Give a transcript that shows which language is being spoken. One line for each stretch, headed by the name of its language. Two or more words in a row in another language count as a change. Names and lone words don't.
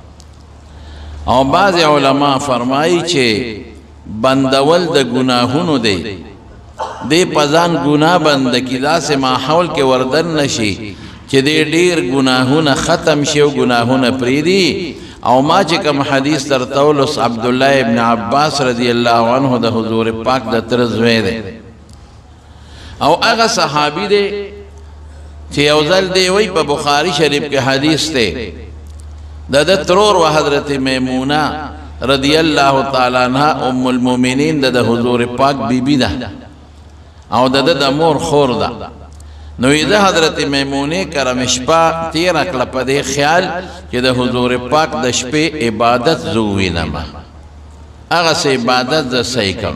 Pashto: او بعض علما فرمایي چې بندول د ګناهونو دی، دی په ځان ګناه بنده کړي، داسې ماحول کې وردن نشي چې دی ډېر ګناهونه ختم شي او ګناهونه پرېږدي. او ما چې کوم حدیث درته ولوس عبدالله ابن عباس
Arabic: رضی الله عنه
Pashto: د حضور پاک د تره زوی دی، او هغه صحابي دی چې یو ځل دی وایي په بخاري شریف کې حدیث دی د ده ترور و حضرت میمونه
Arabic: رضی الله تعالی عنها ام المؤمنین
Pashto: د حضور پاک بیبی ده او د ده د مور خور ده. نو د حضرت میمونه کرم شپه تیره کړه په دې خیال چې د حضور پاک د شپې عبادت زه ووینم، هغسې عبادت زه صحیح کړم.